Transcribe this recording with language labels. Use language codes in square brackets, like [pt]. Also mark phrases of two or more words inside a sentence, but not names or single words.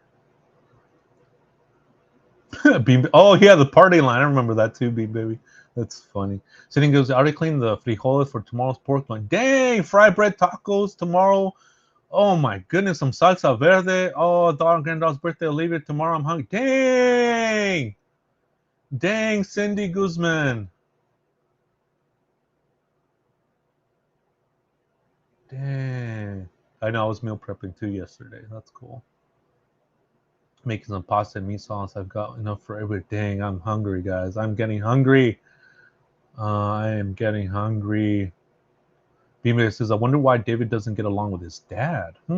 [en] Oh yeah, the party line. I remember that too, B-Baby. That's funny. Sitting goes, I already cleaned the frijoles for tomorrow's pork line. Dang, fried bread tacos tomorrow. Oh my goodness, some salsa verde. Oh, granddaughter's birthday. I'll leave it tomorrow. I'm hungry. Dang. Dang, Cindy Guzman. Dang. I know I was meal prepping too yesterday. That's cool. Making some pasta and meat sauce. I've got enough for every. Dang, I'm hungry, guys. I'm getting hungry. I am getting hungry. Beamer says, I wonder why David doesn't get along with his dad.